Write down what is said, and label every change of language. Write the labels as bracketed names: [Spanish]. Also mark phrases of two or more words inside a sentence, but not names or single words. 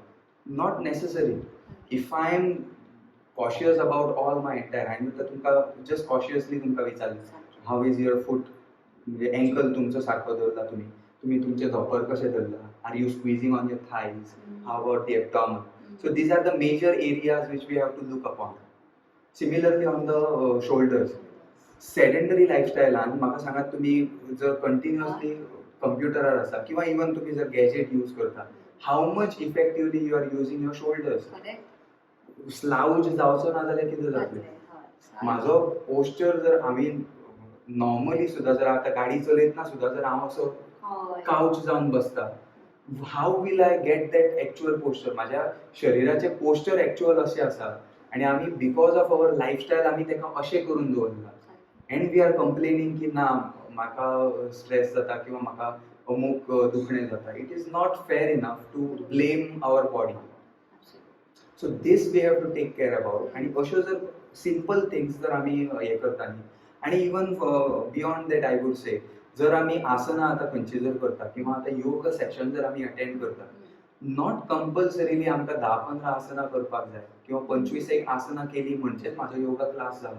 [English] not necessary. If I am cautious about all my entire, [Konkani] हांवें तर तुमकां [English] just cautiously [Konkani] तुमकां विचारलें [English] how is your foot, [Konkani] म्हणजे एंकल तुमचो सारको दवरला तुम्ही तुमचे धोपर कशें धरला, [English] are you squeezing on your thighs, how about the abdomen. So these are the major areas which we have to look upon. Similarly on the shoulders. Sedentary lifestyle [Konkani] म्हाका सांगात तुम्ही जर कंटिन्युअसली कम्प्युटरार आसा किंवा इवन तुम्ही जर [English] gadget use [Konkani] करता, [English] How much effectively you are using your shoulders. [Konkani] स्लाउज जावचो ना जाल्यार कितें जातलें. म्हाजो पोस्चर जर आमी नॉर्मली सुद्दां जर आतां गाडी चलयतना सुद्दां जर हांव असो काउच जावन बसता, [English] How will I get that actual posture. [Konkani] माझ्या शरीराचे [English] posture actual [Konkani] अशें आसा आनी आमी [English] because of our lifestyle [Konkani] आमी तेका अशें करून दवरला. [English] and we are complaining [Konkani] की ना म्हाका स्ट्रेस जाता किंवा म्हाका अमूक दुखणें जाता. [English] It is not fair enough to blame our body. So this we have to take care about. [Konkani] आनी अश्यो जर [English] simple things [Konkani] जर आमी हें करताली, आनी [English] even beyond that I would say, [Konkani] जर आमी आसना आतां खंयची जर करता किंवा आतां योग सेशन जर आमी अटेंड करता, [English] not compulsorily [Konkani] आमकां 10-15 आसना करपाक जाय किंवा 25 आसना केली म्हणजेच म्हाजो [English] yoga class [Konkani] जालो.